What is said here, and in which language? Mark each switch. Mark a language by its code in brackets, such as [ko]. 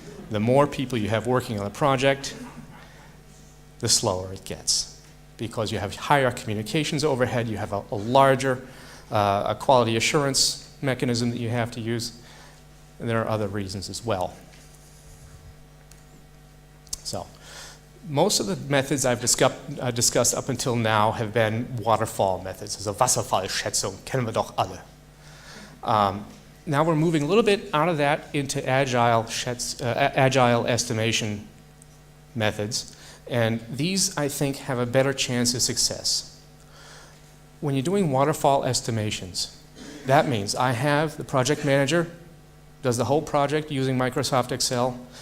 [en] The more people you have working on a project, the slower it gets, because you have higher communications overhead, you have a larger quality assurance mechanism that you have to use, and there are other reasons as well. So, most of the methods I've discussed up until now have been waterfall methods. [de] Also Wasserfallschätzung, kennen wir doch alle. [en] Now we're moving a little bit out of that into agile estimation methods, and these, I think, have a better chance of success. When you're doing waterfall estimations, that means I have the project manager, does the whole project using Microsoft Excel.